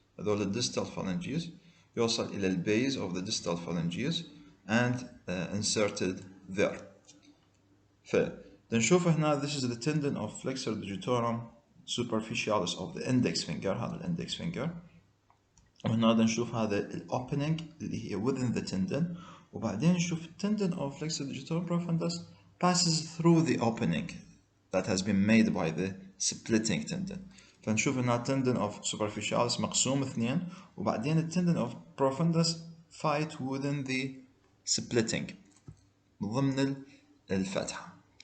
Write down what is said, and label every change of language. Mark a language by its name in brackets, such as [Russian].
[Arabic] هذول الديستال phalanges يوصل إلى البيز of the distal phalanges and inserted there. [English] فنشوف هنا this is the tendon of flexor digitorum superficialis of the index finger. [Arabic] هذا الانdex finger. وهنا نشوف هذا الاوبننج اللي هي within the tendon. وبعدين نشوف [English] tendon of flexor digitorum profundus passes through the opening that has been made by the splitting tendon. فنشوف هنا tendon of superficialis مقسوم 2 وبعدين tendon of profundus fight within the splitting [Arabic] ضمن الفتحة.